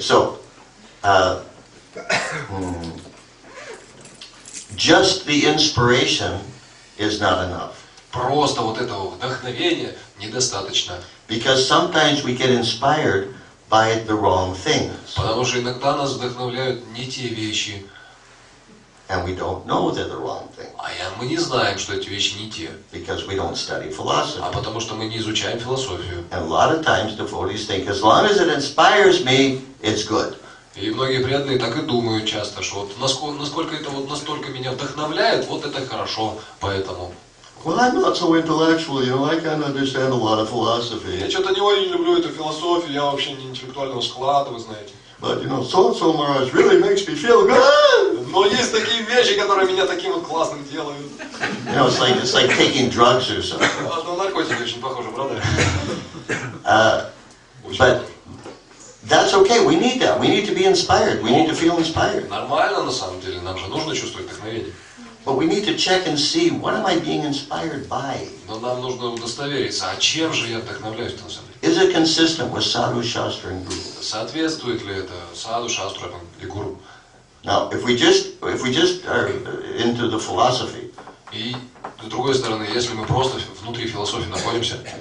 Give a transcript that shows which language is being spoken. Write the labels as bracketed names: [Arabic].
[English] So, just the inspiration is not enough. [Russian] Просто вот этого вдохновения недостаточно. [English] Because sometimes we get inspired by the wrong things. [Russian] Потому что иногда нас вдохновляют не те вещи. [English] And we don't know they're the wrong thing. [Russian] А мы не знаем, что эти вещи не те. [English] Because we don't study philosophy. [Russian] А потому что мы не изучаем философию. [English] And a lot of times devotees think, as long as it inspires me, it's good. [Russian] И многие преданные так и думают часто, что вот насколько это вот настолько меня вдохновляет, вот это хорошо, поэтому. [English] Well, I'm not so intellectual, you know, I can't understand a lot of philosophy. [Russian] Я что-то не очень люблю эту философию, я вообще не интеллектуального склада, вы знаете. [English] But, you know, so-and-so Maharaj really makes me feel good. [Russian] Но есть такие вещи, которые меня таким вот классным делают. [English] You know, it's like taking drugs or something. [Russian] На наркотики очень похоже, правда? [English] But that's okay, we need that. We need to be inspired. We need to feel inspired. [Russian] Нормально на самом деле, нам же нужно чувствовать вдохновение. [English] But we need to check and see, what am I being inspired by? [Russian] Но нам нужно удостовериться, а чем же я вдохновляюсь на самом деле? [English] Is it consistent with sadhu, shastra, and guru? [Russian] Соответствует ли это саду, шастру и гуру? [English] Now, if we just are into the philosophy, [Russian] И с другой стороны, если мы просто внутри философии находимся,